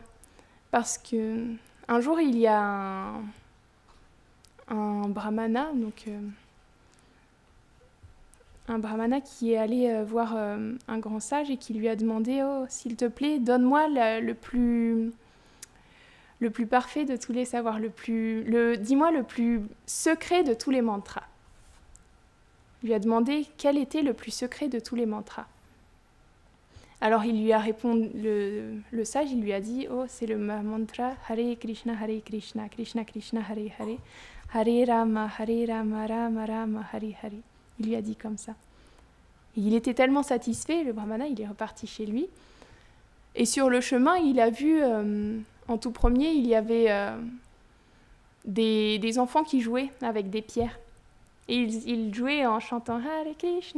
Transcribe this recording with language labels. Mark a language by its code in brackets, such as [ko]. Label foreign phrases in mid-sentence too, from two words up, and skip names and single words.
[fr] Parce qu'un jour, il y a un brahmana, un brahmana qui est allé voir un grand sage et qui lui a demandé « Oh, s'il te plaît, donne-moi le plus parfait de tous les savoirs, dis-moi le plus secret de tous les mantras. » Il lui a demandé quel était le plus secret de tous les mantras. Alors il lui a répondu, le sage, il lui a dit « Oh, c'est le mantra [sa] हरे कृष्ण, कृष्ण कृष्ण, हरे हरे, हरे राम, राम राम, हरे हरे. [fr] » Il lui a dit comme ça. Et il était tellement satisfait, le brahmana, il est reparti chez lui. Et sur le chemin, il a vu, en tout premier, il y avait des enfants qui jouaient avec des pierres. Et ils jouaient en chantant [sa] हरे कृष्ण.